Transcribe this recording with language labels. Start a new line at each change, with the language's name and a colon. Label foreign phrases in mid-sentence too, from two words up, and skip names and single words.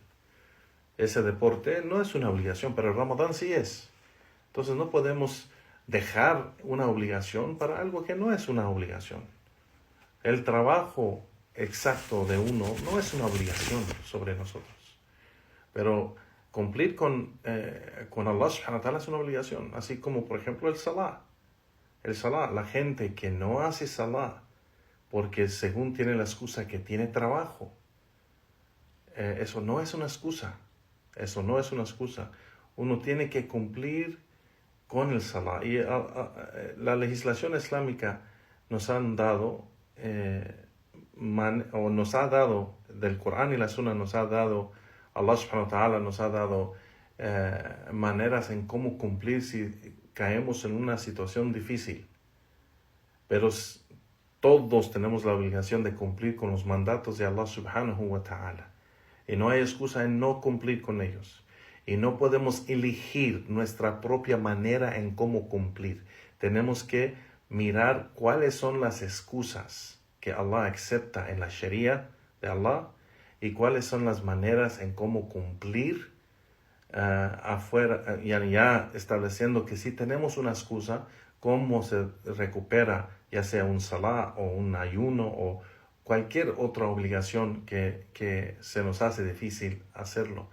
Spanish: Ese deporte no es una obligación, pero el Ramadán sí es. Entonces no podemos dejar una obligación para algo que no es una obligación. El trabajo exacto de uno no es una obligación sobre nosotros. Pero cumplir con
Arabic: الله سبحانه وتعالى
Spanish: es una obligación. Así como, por ejemplo, el salah. El salah, la gente que no hace salah porque según tiene la excusa que tiene trabajo, eso no es una excusa. Eso no es una excusa. Uno tiene que cumplir con el salah. Y la legislación islámica nos han dado, nos ha dado, del Corán y la Sunna nos ha dado,
Arabic: الله سبحانه وتعالى
Spanish: nos ha dado maneras en cómo cumplir si caemos en una situación difícil. Pero todos tenemos la obligación de cumplir con los mandatos de
Arabic: الله سبحانه وتعالى.
Spanish: Y no hay excusa en no cumplir con ellos. Y no podemos elegir nuestra propia manera en cómo cumplir. Tenemos que mirar cuáles son las excusas que Allah acepta en la Sharia de Allah y cuáles son las maneras en cómo cumplir afuera, ya estableciendo que si tenemos una excusa, cómo se recupera ya sea un salah o un ayuno o cualquier otra obligación que se nos hace difícil hacerlo.